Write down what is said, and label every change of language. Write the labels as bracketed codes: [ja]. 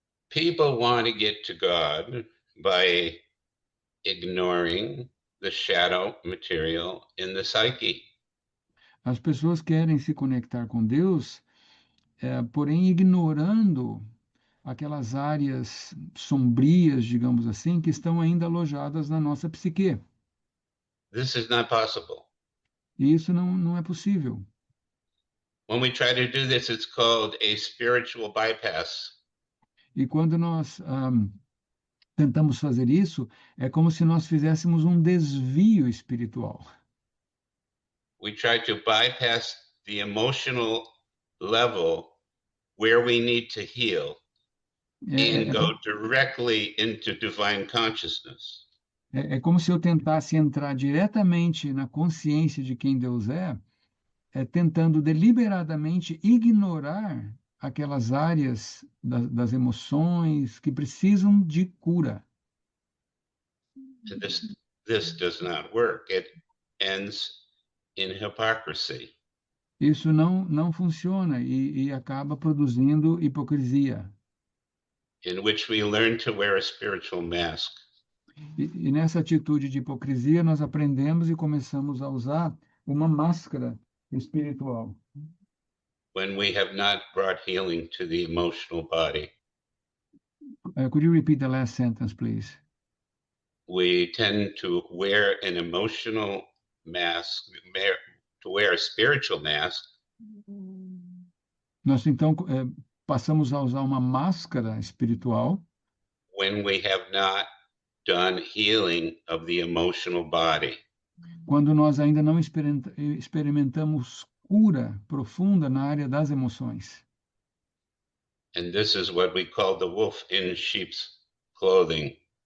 [en] People want to get to God by ignoring the shadow material in the psyche. [pt] As pessoas querem se conectar com Deus, porém ignorando aquelas áreas sombrias, digamos assim, que estão ainda alojadas na nossa psique. [en] This is not possible. [pt] E isso não é possível. [en] When we try to do this, it's called a spiritual bypass. [pt] E quando nós tentamos fazer isso, é como se nós fizéssemos um desvio espiritual. [en] We try to bypass the emotional level where we need to heal and go directly into divine consciousness. [pt] É como se eu tentasse entrar diretamente na consciência de quem Deus tentando deliberadamente ignorar aquelas áreas das emoções que precisam de cura. [en] This does not work. It ends in hypocrisy. [pt] Isso não funciona e acaba produzindo hipocrisia. [en] In which we learn to wear a spiritual mask. [pt] E nessa atitude de hipocrisia, nós aprendemos e começamos a usar uma máscara espiritual. [en] When we have not brought healing to the emotional body. Could you repeat the last sentence, please? We tend to wear an emotional mask, to wear a spiritual mask. [pt] Nós então passamos a usar uma máscara espiritual. [en] When we have not done healing of the emotional body. [pt] Quando nós ainda não experimentamos cura profunda na área das emoções. [en] And this is what we call the wolf in sheep's clothing.